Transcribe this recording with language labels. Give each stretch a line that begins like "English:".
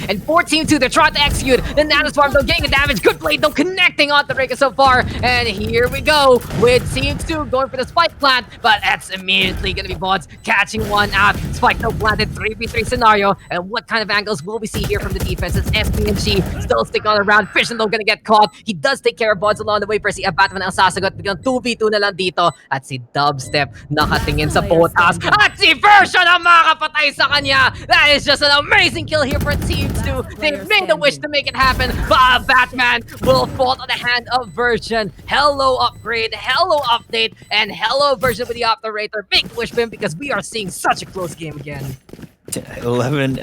English: And 14-2, they're trying to execute. The Nanoswarm though getting the damage. Good play though, connecting on the Rika so far. And here we go with Team 2 going for the spike plant. But that's immediately going to be Bods catching one out. Spike though planted 3v3 scenario. And what kind of angles will we see here from the defense? As SPNG still sticking on around. Fission though going to get caught. He does take care of Bods along the way.
Filipino: Pero si Batman ang sasagot. Biglang 2v2 na lang dito. At si Dubstep nakatingin sa potas. At si Version ang makapatay sa kanya.
English: That is just an amazing kill here for Team 2. They made a wish to make it happen. But Batman will fall on the hand of Version. Hello upgrade, hello update, and hello Version with the operator. Big wish for him because we are seeing such a close game again. 11-11.